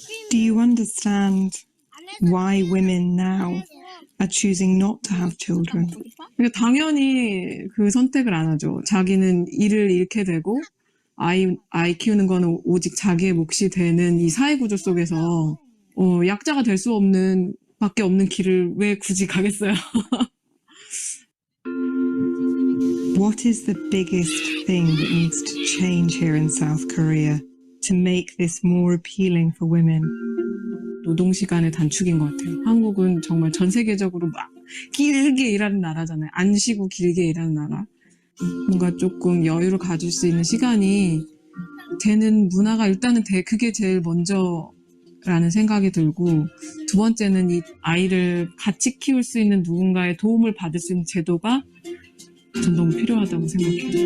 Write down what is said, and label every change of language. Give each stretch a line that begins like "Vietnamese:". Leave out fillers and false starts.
English: Do you understand why women now are choosing not to have children?
Korean: 그러니까 당연히 그 선택을 안 하죠. 자기는 일을 잃게 되고 아이 키우는 거는 오직 자기의 몫이 되는 이 사회 구조 속에서 약자가 될 수 없는 밖에 없는 길을 왜 굳이 가겠어요?
English: What is the biggest thing that needs to change here in South Korea to make this more appealing for women?
Korean: 노동시간의 단축인 것 같아요. 한국은 정말 전 세계적으로 막 길게 일하는 나라잖아요. 안 쉬고 길게 일하는 나라. 뭔가 조금 여유를 가질 수 있는 시간이 되는 문화가 일단은 그게 제일 먼저라는 생각이 들고 두 번째는 이 아이를 같이 키울 수 있는 누군가의 도움을 받을 수 있는 제도가 전 너무 필요하다고 생각해요.